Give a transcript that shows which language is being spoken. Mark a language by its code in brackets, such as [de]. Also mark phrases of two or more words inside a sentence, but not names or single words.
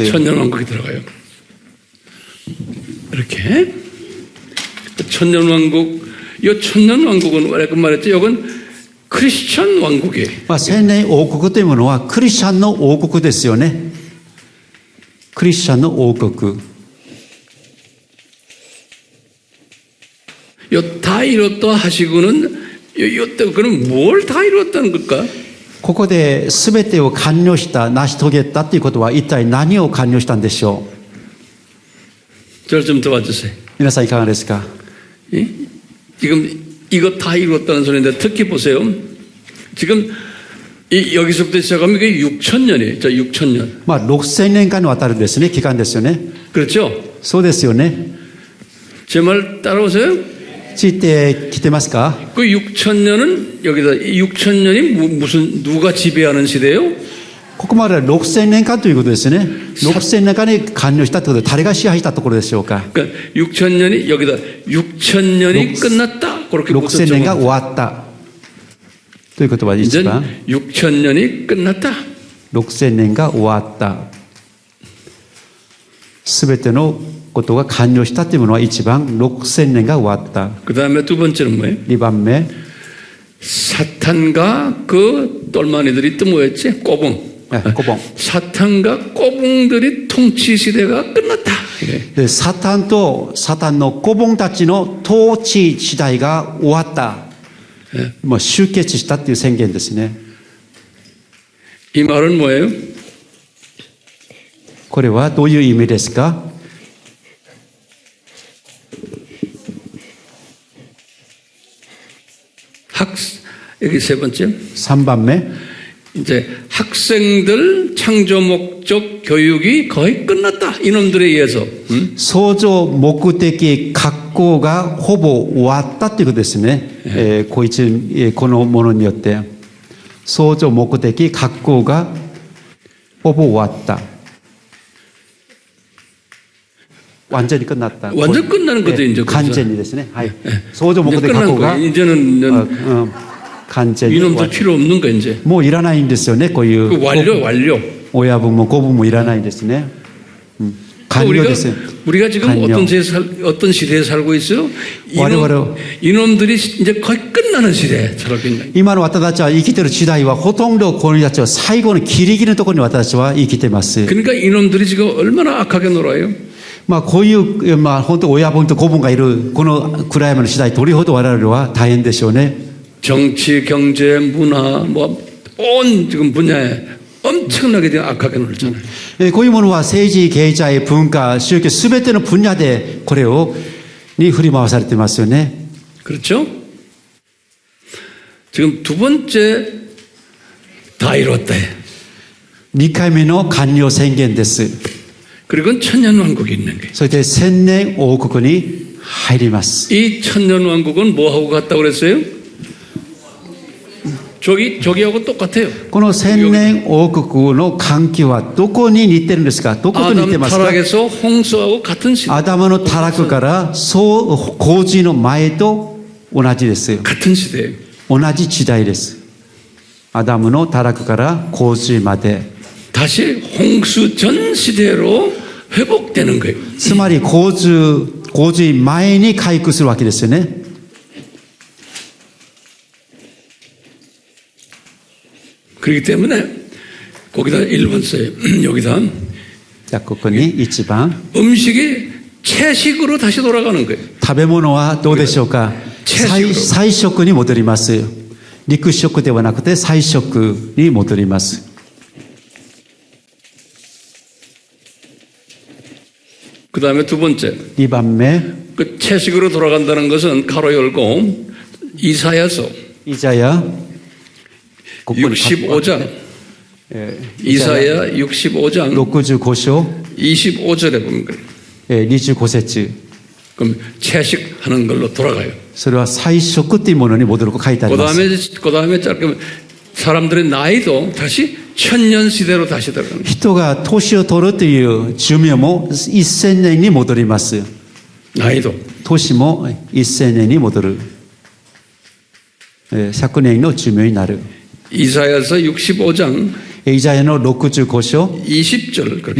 [ko] 이제 천년왕국이 들어가요. 이렇게 천년왕국, 이 천년왕국은 왜 말했죠? 이건 크리스천 왕국이에요. [ja] 千年王国というものはクリスチャンの王国ですよね。クリスチャンの王国。 [ko] 다 이뤘다 하시고는 그럼 뭘 다 이뤘다는 걸까? [ja] ここで全てを完了した、成し遂げたということは一体何を完了したんでしょう。 [ko] 저를 좀 도와주세요. [ja] 皆さんいかがですか。 [ko] 예? 지금 이거 다 이뤘다는 소리인데 특히 보세요. 지금 여기서부터 시작하면 이게 6,000년이에요. 자, 6,000년. [ja] 6000 年間にわたるですね、期間ですよね。 [ko] 그렇죠? [ja] そうですよね。 [ko] 제 말 따라오세요? [ja] ついてきてますか。 [ko] 그 6,000년은 여기다 6,000년이 무슨 누가 지배하는 시대예요? [ja] ここまでは6000年間ということですね。6000年間に完了したということで、誰が支配したところでしょうか。 [ko] 그러니까 6,000년이 여기다 6,000년이 끝났다. 그렇게 [ja] 6000 年が終わったという言葉で一 [ko] 이제 [ja] 番 [ko] 6,000년이 끝났다. [ja] 6000 年が終わった。すべてのことが完了したというものは一番6000年が終わった。 [ko] 그 다음에 두 번째는 뭐예요? [ja] 2 番目、 [ko] 사탄과 그 똘마니들이 또 뭐였지? 꼬붕. [ja] 5番。 [ko] 사탄과 꼬붕들이 통치 시대가 끝났다. 그래. [ja] でサタンとサタンの子分たちの統治時代が終わった。もう終結したという宣言ですね。 [ko] 이 말은 뭐예요? [ja] これはどういう意味ですか。 [ko] 여기 세 번째. [ja] 3 番目、 [ko] 이제 학생들 창조 목적 교육이 거의 끝났다. 이놈들에 의해서. [ja] 創造目的学校がほぼ終わったということですね。このものによって創造目的学校がほぼ終わった。 [ko] 완전히 끝났다. 완전 끝나는 거죠, 이제. 간전히 됐네. 소조 이제 목대 끝난 갖고가 거예요. 이제는 간전히. 이놈들 필요 없는 거 이제. [ja] 뭐 いらないんですよね。こういう [ko] 그 완료. [ja] 親分も子分もいらないんですね。完了です。 [ko] 우리가 지금 어떤 시대에 살고 있어요? 이놈들이 이제 거의 끝나는 시대에 살고 있는. [ja] 今の私たちは生きている時代はほとんどこの人たちは最後のギリギリのところに私たちは生きています。 [ko] 그러니까 이놈들이 지금 얼마나 악하게 놀아요? [ja] こういう本当親分と子分がいるこの暗闇の時代どれほど我々は大変でしょうね。 [ko] 정치, 경제, 문화 온 지금 분야에 엄청나게 지금 악하게 놀잖아요. [ja] こういうものは政治、経済、文化、宗教すべての分野でこれに振り回されていますよね。 [ko] 그렇죠? 지금 두 번째 다 이뤘다. [ja] 2 回目の完了宣言です。 [ko] 그리고 천년왕국이 있는 거예요. [ja] そして千年王国に入ります。 [ko] 이 천년왕국은 뭐하고 같다고 그랬어요? 저기하고 똑같아요. [ja] この千年王国の関係はどこに似てるんですか。どこと似てますか。 [ko] 타락에서 홍수하고 같은 시대. [ja] アダムのタラクから洪水の前と同じです。 [ko] 같은 시대예요. [ja] 同じ時代です。アダムのタラクから洪水まで。 [ko] 다시 홍수 전 시대로 회복되는 거예요. [ja] つまり洪水前に回復するわけですよね。 [ko] 그렇기 때문에 거기다 1번 써요. 여기다 [ja] じゃあここに1番 [ko] 음식이 채식으로 다시 돌아가는 거예요. [ja] 食べ物はどうでしょうか。菜食に戻ります。肉食ではなくて菜食に戻ります。 [ko] 그 다음에 두 번째. [ja] 2 番目、 [ko] 그 채식으로 돌아간다는 것은 가로 열고 이사야서 [ja] イザヤ、ここに書く [ko] 65장, 이사야 65장 [ja] 65章、 [ko] 25절에 보면 그래요. [ja] 25節、 [ko] 그럼 채식하는 걸로 돌아가요. [ja] それは菜食っていうものに戻ると書いてあります。 [ko] 그 다음에 짧게 사람들의 나이도 다시 천년 시대로 다시 들어갑니다. [ja] 人が年を取るという寿命も1000年に戻ります。 [ko] 나이도. [ja] 年も1000年に戻る。100年の寿命になる。 [ko] 이사야서 65장 [ja] イザヤの65章 [ko] 20절 그렇게